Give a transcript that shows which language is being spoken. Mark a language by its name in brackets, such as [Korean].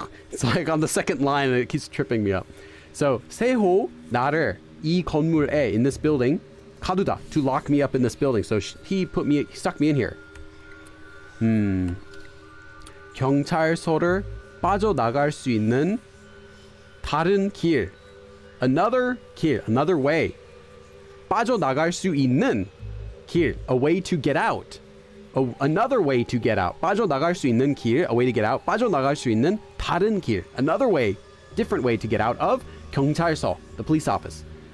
[English] It's like on the second line and it keeps tripping me up. So [Korean] 세호 나를 이 건물에, [English] in this building, 가두다, to lock me up in this building. So he stuck me in here. [Korean] 경찰서를 빠져나갈 수 있는 다른 길. [English] Another 길, another way. [Korean] 빠져나갈 수 있는 길, [English] a way to get out. Another way to get out. [Korean] 빠져나갈 수 있는 길, [English] a way to get out. [Korean] 빠져나갈 수 있는 다른 길, [English] another way, different way to get out of 경찰서, the police office.